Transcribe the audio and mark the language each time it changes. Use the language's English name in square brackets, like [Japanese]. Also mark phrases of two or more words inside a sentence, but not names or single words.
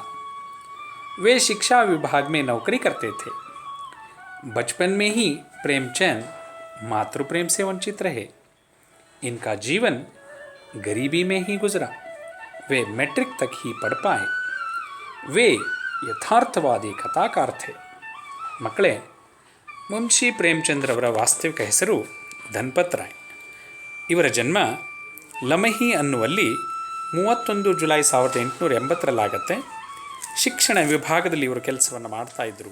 [Hindi] वे शिक्षा विभाग में नौकरी करते थे। बचपन में ही प्रेमचंद मातृ प्रेम से वंचित रहे। इनका जीवन गरीबी में ही गुजरा। वे मैट्रिक तक ही पढ़ पाए। वे यथार्थवादी कथाकार थे। [Kannada] ಮಕ್ಕಳೇ, ಮುನ್ಷಿ ಪ್ರೇಮಚಂದ್ರವರ ವಾಸ್ತವಿಕ ಹೆಸರು ಧನ್ಪತ್ ರಾಯ್. ಇವರ ಜನ್ಮ ಲಮಹಿ ಅನ್ನುವಲ್ಲಿ 31 ಜುಲೈ 1880ರಲ್ಲಾಗತ್ತೆ. ಶಿಕ್ಷಣ ವಿಭಾಗದಲ್ಲಿ ಇವರು ಕೆಲಸವನ್ನು ಮಾಡ್ತಾಯಿದ್ರು.